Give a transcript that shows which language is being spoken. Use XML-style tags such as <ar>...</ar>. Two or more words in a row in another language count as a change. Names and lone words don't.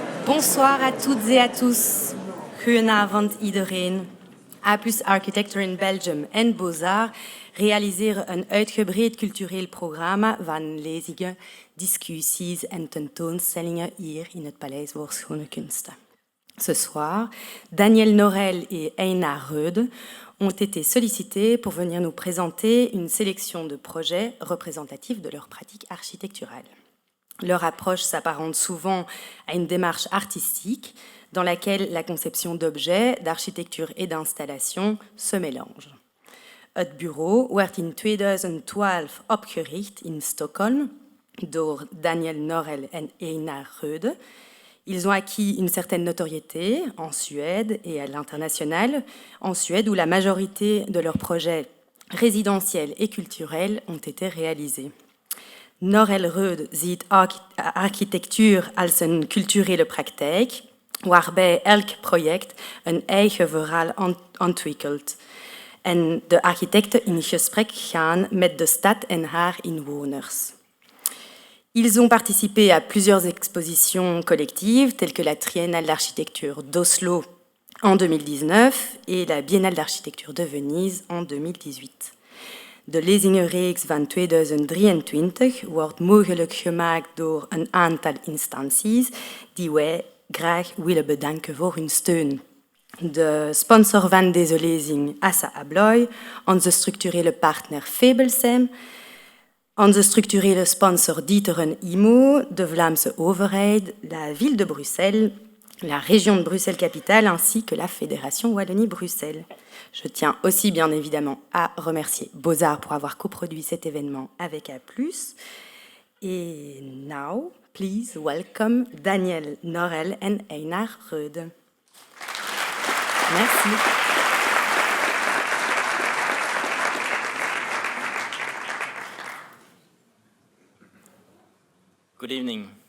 <fr>Bonsoir à toutes et à tous.</fr> <nl>Goedenavond iedereen. Apus Architecture in Belgium and Bozar realiseren een uitgebreid cultureel programma van lezingen, discussies en tentoonstellingen hier in het Paleis voor Schone Kunsten.</nl> <fr>Ce soir, Daniel Norell et Einar Rodhe ont été sollicités pour venir nous présenter une sélection de projets représentatifs de leur pratique architecturale. Leur approche s'apparente souvent à une démarche artistique dans laquelle la conception d'objets, d'architecture et d'installation se mélangent.</fr> <nl>Het bureau werd in 2012 opgericht in Stockholm door Daniel Norell et Einar Rodhe.</nl> <fr>Ils ont acquis une certaine notoriété en Suède et à l'international, en Suède où la majorité de leurs projets résidentiels et culturels ont été réalisés.</fr> <nl>Norell Rodhe ziet architectuur als een culturele praktijk, waarbij elk project een eigen verhaal ontwikkelt en de architecten in gesprek gaan met de stad en haar inwoners.</nl> <fr>Ils ont participé à plusieurs expositions collectives, telles que la Triennale d'architecture d'Oslo en 2019 et la Biennale d'architecture de Venise en 2018.</fr> <nl>De lezingenreeks van 2023 wordt mogelijk gemaakt door een aantal instanties die wij graag willen bedanken voor hun steun. De sponsor van deze lezing, Assemblage, onze structurele partner Febelsem, onze structurele sponsor Dieteren IMO, de Vlaamse overheid,</nl> <fr>la ville de Bruxelles, la région de Bruxelles-Capitale ainsi que la Fédération Wallonie-Bruxelles. Je tiens aussi bien évidemment à remercier Bozar pour avoir coproduit cet événement avec A+.</fr> <en>Et now, please welcome Daniel Norell and Einar Rodhe.</en> <fr>Merci.</fr> <en>Good evening.</en>